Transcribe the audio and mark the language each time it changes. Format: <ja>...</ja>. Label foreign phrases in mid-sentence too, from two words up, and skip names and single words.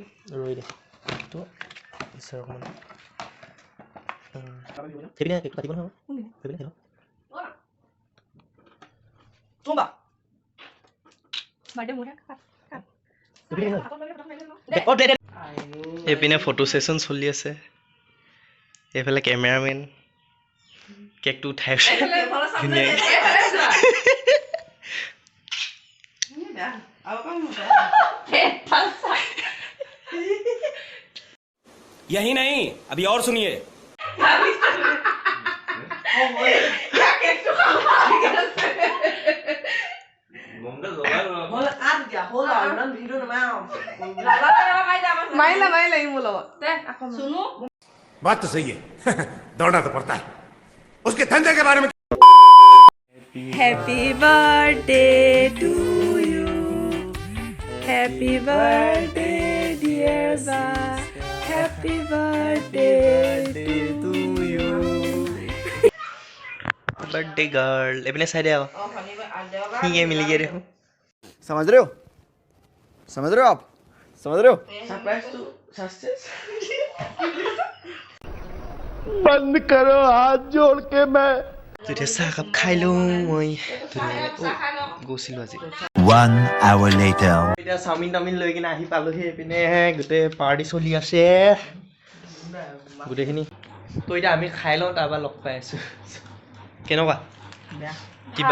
<as>ৰৈ দে তো ঈশ্বৰ অকণমান সেইপিনে কেকটো কাটিব নহয় সেইপিনে এইপিনে</as> <en>photo session</en> <as>চলি আছে এইফালে কেমেৰামেন কেকটো উঠাই আছে</as> <hi>यही नहीं अभी और सुनिए</hi> <as>মাৰিলা ই মোৰ লগত</as> <hi>बात तो सही है दौड़ना तो पड़ता है उसके धंधे के बारे में</hi> <en>Happy birthday to you. Happy birthday, dear Ba. Happy birthday to you. birthday girl</en> <as>এইপিনে চাই দে আকৌ ঠিকে মিলি গিয়ে দেখো</as> <hi>समझ रहे हो आप समझ रहे हो सरप्राइज तो सक्सेस बंद करो हाथ जोड़ के मैं</hi> <as>তেতিয়া চাহ কাপ খাই লওঁ মই গৈছিলোঁ আজি</as> <en>1 hour later</en> <as>এতিয়া চাওমিন টাউমিন লৈ কিনে আহি পালোহি এইপিনে গোটেই পাৰ্টি চলি আছে গোটেইখিনি তো এতিয়া আমি খাই লওঁ তাৰপৰা লগ পাই আছোঁ কেনেকুৱা কিবা</as>